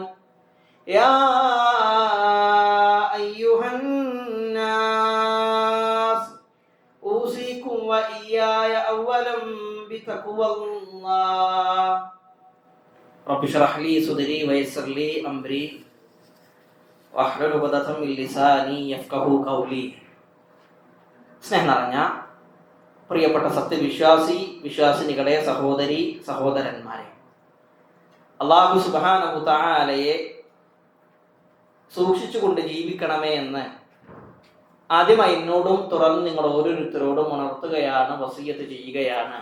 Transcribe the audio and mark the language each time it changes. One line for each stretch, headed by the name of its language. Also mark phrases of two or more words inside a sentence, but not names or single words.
Arabic: يا أيها وإياي أولا بتقوى الله. رب اشرح لي صدري ويسر لي أمري واحلل عقدة من لساني يفقهوا قولي.
Malayalam: സ്നേഹം നിറഞ്ഞ പ്രിയപ്പെട്ട വിശ്വാസിനികളെ, സഹോദരി സഹോദരന്മാരെ,
Arabic: الله سبحانه تعالى
Malayalam: സൂക്ഷിച്ചുകൊണ്ട് ജീവിക്കണമേ എന്ന് ആദ്യമായി എന്നോടും തുടർന്ന് നിങ്ങൾ ഓരോരുത്തരോടും ഉണർത്തുകയാണ്, വസിയ്യത്ത് ചെയ്യുകയാണ്.